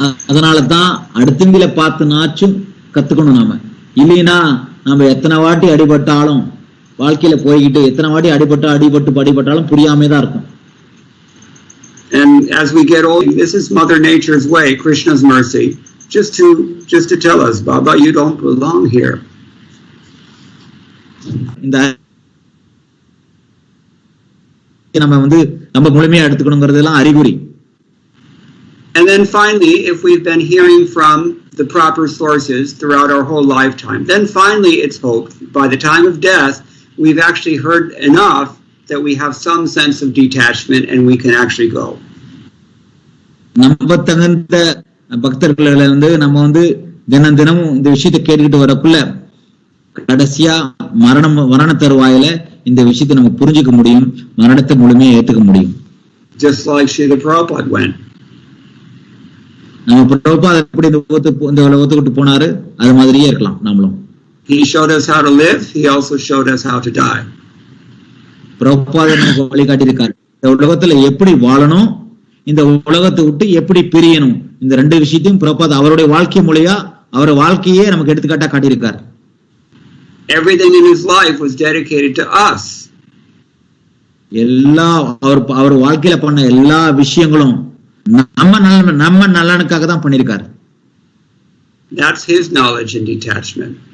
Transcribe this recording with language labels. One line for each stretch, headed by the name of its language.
Tamil: அதனாலதான் அடுத்தவங்களை பார்த்து நாச்சும் கத்துக்கணும். இல்லைன்னா நம்ம எத்தனை வாட்டி அடிபட்டாலும் வாழ்க்கையில போய்கிட்டு எத்தனை வாட்டி அடிபட்டாலும் புரியாமே தான் இருக்கும்.
English: And as we get old, this is Mother Nature's way, Krishna's mercy, just to tell us, Baba, you don't belong here.
Tamil: இந்த நம்ம முழுமையா எடுத்துக்கணுங்கிறதெல்லாம் அறிகுறி.
English: And then finally, if we've been hearing from the proper sources throughout our whole lifetime, then finally it's hoped by the time of death we've actually heard enough that we have some sense of detachment and we can actually go.
Tamil: நம்ம தகுந்த பக்தர்களை வந்து நம்ம வந்து தினமும் இந்த விஷயத்தை கேட்டுக்கிட்டு வரக்குள்ள கடைசியா மரண தருவாயில இந்த விஷயத்தை நம்ம புரிஞ்சுக்க முடியும், மரணத்தை முழுமையா ஏத்துக்க முடியும்.
English: Just like Srila Prabhupada went.
Tamil: நம்ம பிரபுபாத எப்படி இந்த உலகத்துக்கு போனாரு, அது மாதிரியே இருக்கலாம் நாமளும்.
English: He showed us how to live, he also showed us how to die.
Tamil: Prabhupada நமக்கு வழிகாட்டி இருக்காரு, இந்த உலகத்துல எப்படி வாழணும், இந்த உலகத்தை விட்டு எப்படி பிரியணும், இந்த 2 விஷயத்தையும் பிரபுபாத அவருடைய வாழ்க்கை மூலையா அவருடைய வாழ்க்கையே நமக்கு எடுத்துக்காட்டா காட்டியிருக்காரு.
English: Everything in his life was dedicated to us.
Tamil: எல்லா அவர் வாழ்க்கையில பண்ண எல்லா விஷயங்களும் நம்ம நலனுக்காக தான் பண்ணிருக்காரு.
English: That's his knowledge and detachment.